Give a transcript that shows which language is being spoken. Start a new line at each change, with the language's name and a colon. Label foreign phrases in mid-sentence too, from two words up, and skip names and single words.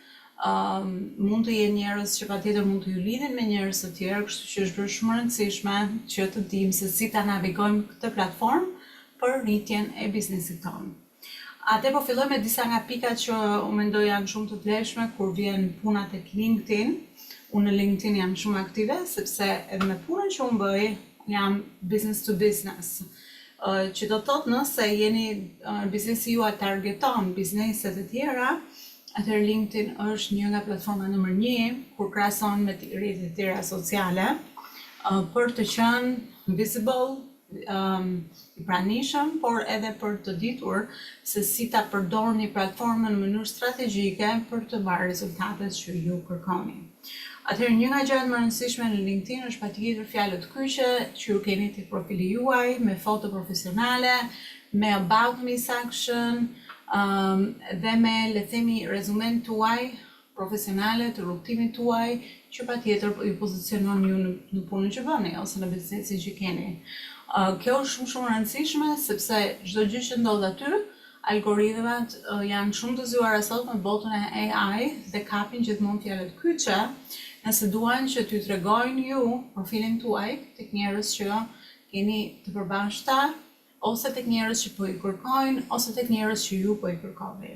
Albanian: mund të jenë njerëz që patjetër mund të ju lidhin me njerëz të tjerë, kështu që është bërë shumë e rëndësishme që të dimë se si ta navigojmë këtë platformë për rritjen e biznesit tonë. Atë po filloj me disa nga pikat që unë mendoj janë shumë të vlefshme kur vjen puna tek LinkedIn. Unë në LinkedIn jam shumë aktive sepse edhe me punën që unë bëj jam
English: business to business.
Albanian: Që do të thotë nëse biznesi juaj targeton bizneset e tjera, atëherë LinkedIn është një nga platforma nr. 1 kur krahason me rrjetet e tjera sociale për të qenë visible, i pranishëm, por edhe për të ditur se si ta përdorni platformën në mënyrë strategjike për të marrë rezultatet që ju kërkoni. Atëherë një nga gjërat më rëndësishme në LinkedIn është patjetër fjalët kyçe që ju keni tek profili juaj, me foto profesionale, me
English: about me section
Albanian: dhe me le të themi rezumen tuaj profesionale të rrugtimit tuaj që patjetër ju pozicionon ju në punën që bëni ose në biznesin që keni. Kjo është shumë e rëndësishme sepse çdo gjë që ndodh aty, algoritmat janë shumë të zgjuara sot në botën e AI dhe kapin gjithmonë fjalët kyçe, nëse duan që t'ju tregojnë ju profilin tuaj tek njerëz që keni të përbashkëta, ose tek njerëz që po i kërkojnë, ose tek njerëz që ju po i kërkoni.